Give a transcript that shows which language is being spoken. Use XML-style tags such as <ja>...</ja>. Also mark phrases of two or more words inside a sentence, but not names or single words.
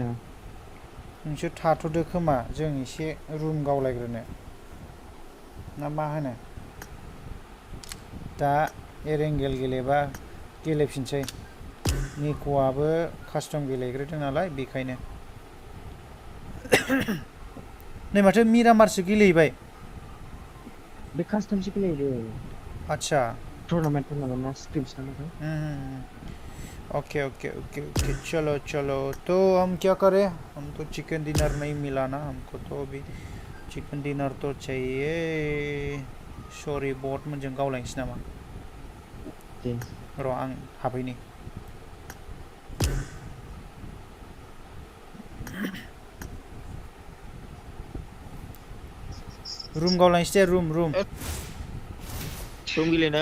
<brx>नोंसोर थाथ'दो खोमा जों एसे रुम गावलायग्रोनो ना मा होनो दा एरेंगेल गेलेबा गेलेफिनसै निक'आबो कास्टम गेलेग्रोदों नालाय बेखायनो नै माथो मिरामारसो गेलेहैबाय बे कास्टमसो गेलेयो</brx> <hi>अच्छा</hi> <brx>टुर्नामेंट ना स्क्रिप्ट नामाथाय</brx> <hi>ओके चलो तो हम क्या करें हम तो चिकन डिनर नहीं मिला ना हमको तो अभी चिकन डिनर तो चाहिए सॉरी बहुत</hi> <brx>मोनजों गावलायनोसै नामा र' आं हाबैनि रुम गावलायनोसै दे रुम गेलेनो</brx>